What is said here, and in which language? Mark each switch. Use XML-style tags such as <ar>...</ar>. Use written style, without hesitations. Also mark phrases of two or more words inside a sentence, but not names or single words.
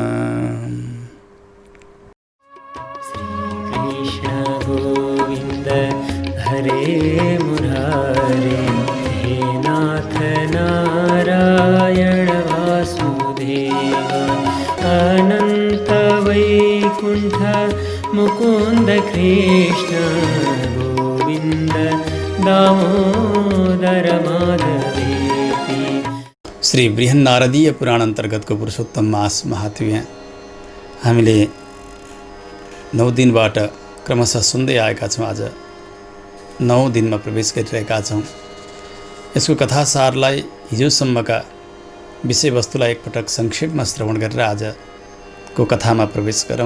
<sa>हरे मुरारे हे नाथ नारायण वासुदेव अनंत वैकुंठ मुकुंद कृष्ण गोविंद दामोदर माधवेति।</sa> <ne>श्री बृहन्नारदीय पुराण अन्तर्गतको पुरुषोत्तम मास महात्म्य हामीले 9 दिनबाट क्रमशः सुन्दै आएका छौँ। आज 9 दिनमा प्रवेश गरिरहेका छौँ। यसको कथासारलाई हिजोसम्मका विषयवस्तुलाई एकपटक संक्षेपमा श्रवण गरेर आजको कथामा प्रवेश गरौँ।</ne>